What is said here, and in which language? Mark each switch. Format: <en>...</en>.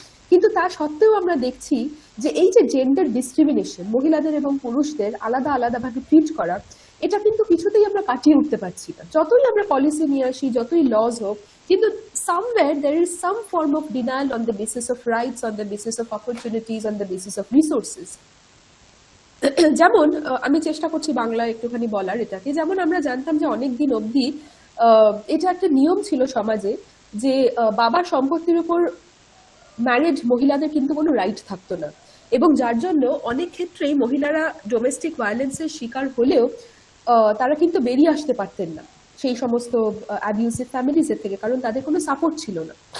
<bn>কিন্তু তা সত্ত্বেও আমরা দেখছি যে এই যে জেন্ডার ডিসক্রিমিনেশন, মহিলাদের এবং পুরুষদের আলাদা আলাদাভাবে ট্রিট করা, এটা কিন্তু কিছুতেই আমরা কাটিয়ে উঠতে পারছি না। যতই আমরা পলিসি নিয়ে আসি, যতই লজ হোক, কিন্তু</bn> <en>somewhere there is some form of denial on the basis of rights, on the basis of opportunities, on the basis of resources.</en> <bn>যেমন আমি চেষ্টা করছি বাংলায় একটুখানি বলার এটাকে, যেমন আমরা জানতাম যে অনেক দিন অবধি এটা একটা নিয়ম ছিল সমাজে যে বাবার সম্পত্তির উপর ম্যারিড মহিলাদের কিন্তু কোনো রাইট থাকতো না, এবং যার জন্য অনেক ক্ষেত্রেই মহিলারা ডোমেস্টিক ভায়োলেন্সের শিকার হলেও তারা কিন্তু বেরিয়ে আসতে পারতেন না সেই সমস্ত অ্যাবিউসিভ ফ্যামিলিজের থেকে, কারণ তাদের কোনো সাপোর্ট ছিল না।</bn>